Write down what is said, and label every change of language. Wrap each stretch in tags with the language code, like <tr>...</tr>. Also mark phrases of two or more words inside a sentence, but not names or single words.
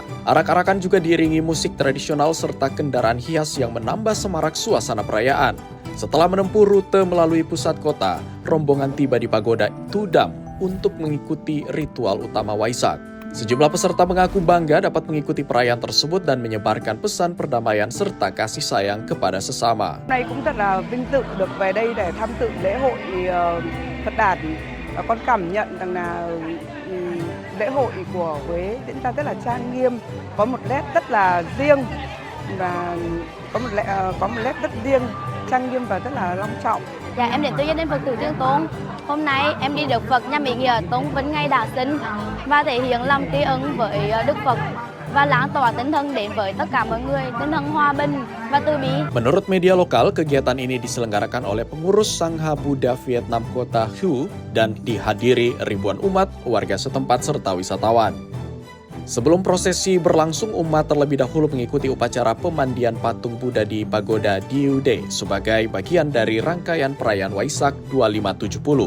<id>Arak-arakan juga diiringi musik tradisional serta kendaraan hias yang menambah semarak suasana perayaan. Setelah menempuh rute melalui pusat kota, rombongan tiba di Pagoda Tudam untuk mengikuti ritual utama Waisak. Sejumlah peserta mengaku bangga dapat mengikuti perayaan tersebut dan menyebarkan pesan perdamaian serta kasih sayang kepada sesama.</id> <vi>Hôm nay cũng rất là vinh dự được về đây để tham dự lễ hội Phật đản. Con cảm nhận rằng là lễ hội của Huế diễn ra rất là trang nghiêm, có một nét rất là riêng và có một nét rất riêng, trang nghiêm và rất là long trọng. Dạ, em đến từ gia đình Phật tử Trường Tôn. Hôm nay em đi được Phật nhằm ý nghĩa tôn vinh ngày Đản sinh và thể hiện lòng tri ân với Đức Phật và lan tỏa tinh thần đến với tất cả mọi người, tinh thần hòa bình và từ bi.</vi> <id>Menurut media lokal, kegiatan ini diselenggarakan oleh pengurus Sangha Buddha Vietnam Kota Hue dan dihadiri ribuan umat, warga setempat serta wisatawan. Sebelum prosesi berlangsung, umat terlebih dahulu mengikuti upacara pemandian patung Buddha di Pagoda Diu De sebagai bagian dari rangkaian perayaan Waisak 2570.</id>